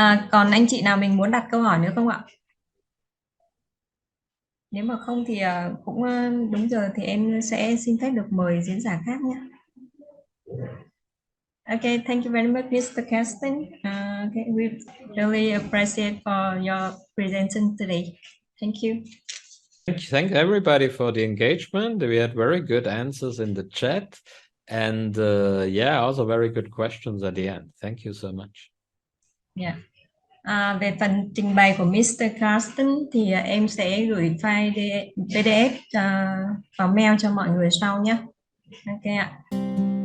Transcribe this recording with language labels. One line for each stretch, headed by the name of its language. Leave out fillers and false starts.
Vietnamese: Còn anh chị nào mình muốn đặt câu hỏi nữa không ạ? Nếu mà không thì cũng đúng giờ thì em sẽ xin phép được mời diễn giả khác nhé.
English: Okay, thank you very much, Mr. Carson. Okay, we really appreciate for your presentation today. Thank you. Thank everybody for the engagement. We had very good answers in the chat, and also very good questions at the end. Thank you so much.
Vietnamese: Yeah. Về phần trình bày của Mr. Carson thì em sẽ gửi file PDF vào mail cho mọi người sau nhé. Ok ạ.